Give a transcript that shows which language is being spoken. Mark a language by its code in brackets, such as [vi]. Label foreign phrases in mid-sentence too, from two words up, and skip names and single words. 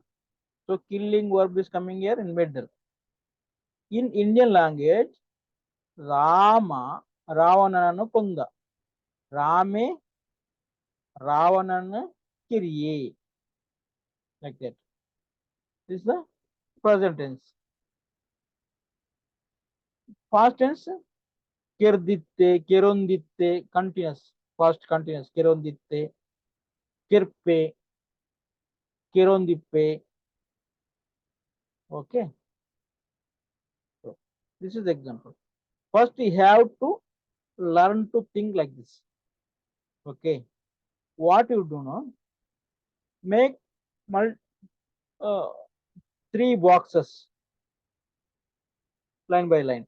[en] So killing verb is coming here in middle. In Indian language, [kn] ರಾಮ ರಾವಣನು ಕೊಂದ, ರಾಮೆ ರಾವಣನು ಕಿರಿಯೇ, [en] like that. This is the present tense. Past tense, [tcy] ಕೆರ್ದಿತ್ತೆ, ಕೆರೊಂದಿತ್ತೆ, [en] continuous, past continuous, [tcy] ಕೆರೊಂದಿತ್ತೆ, ಕೆರ್ಪೆ, ಕೆರೊಂದಿಪ್ಪೆ. [en] Okay. So this is the example. First, you have to learn to think like this. Okay. What you do now, make 3 boxes, line by line.